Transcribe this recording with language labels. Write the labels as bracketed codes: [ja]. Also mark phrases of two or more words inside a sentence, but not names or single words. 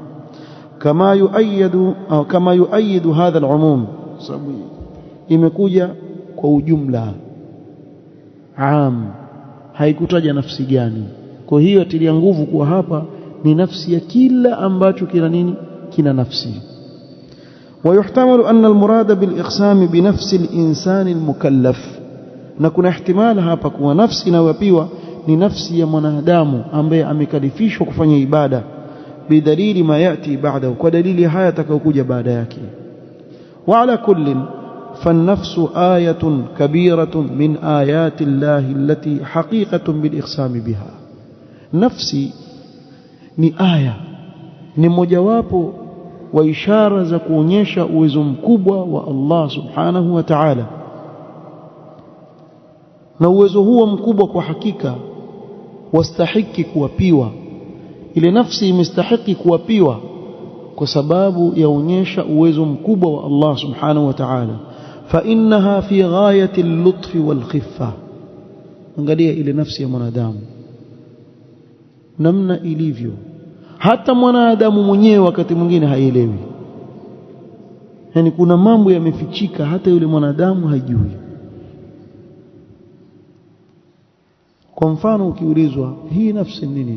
[sw] Kama [ar] يؤيد هذا العموم, [sw] sababu imekuja kwa ujumla am, haikutaja nafsi gani. Kwa hiyo atilia nguvu kuwa hapa ni nafsi ya kila ambacho kina nini, kina nafsi. [ar] ويحتمل أن المراد بالإقسام بنفس الإنسان المكلف, [sw] na kuna ihtimal hapa kuwa nafsi inayopiwa ni nafsi ya mwanadamu ambaye amekalifishwa kufanya ibada, [ar] بدليل ما يأتي بعده, [sw] kwa dalili haya atakayokuja baada yake. [ar] وعلى كل فالنفس آية كبيرة من آيات الله التي حقيقة بالإقسام بها. [sw] نفسي ni aya, ni mojawapo wa ishara za kuonyesha uwezo mkubwa wa Allah [ar] سبحانه وتعالى, [sw] na uwezo huo mkubwa kwa hakika wastahiki kuwapiwa ile nafsi imestahiki kuapiwa kwa sababu yaonyesha uwezo mkubwa wa Allah [ar] سبحانه وتعالى. فإنها في غاية اللطف والخفة. [sw] Angalia ile nafsi ya mwanadamu namna ilivyo, hata mwanadamu mwenyewe wakati mwingine haielewi. Yani kuna mambo yamefichika hata yule mwanadamu hajui. Kwa mfano ukiulizwa hii nafsi nini?